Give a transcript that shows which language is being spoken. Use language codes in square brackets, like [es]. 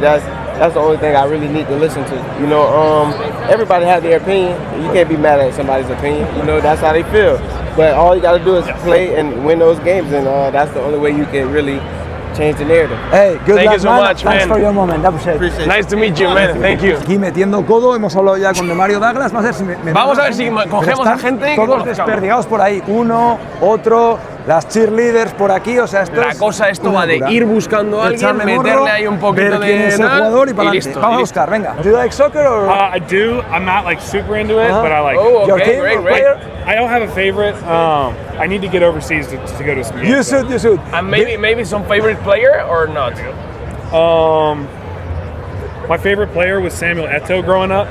[en] That's the only thing I really need to listen to. Everybody has their opinion. You can't be mad at somebody's opinion. That's how they feel. But all you got to do is play and win those games, and that's the only way you can really change the narrative. Hey, good luck, Thank you so much, man. Thanks for your moment. Appreciate it. Nice to meet you, man. Thank you. [es] Aquí metiendo codo, hemos hablado ya con Mario Douglas. Vamos a ver si cogemos a gente que todos desperdigados por ahí, uno, otro, las cheerleaders por aquí, o sea, esto va de ir buscando a alguien, meterle ahí un poquito ver quién es el jugador y para adelante. Vamos a buscar, venga. [en] Do you like soccer or? I do. I'm not like super into it, but I like it. Your team, great. I don't have a favorite. I need to get overseas to go to some games. You should. And maybe some favorite player or not? My favorite player was Samuel Eto'o growing up.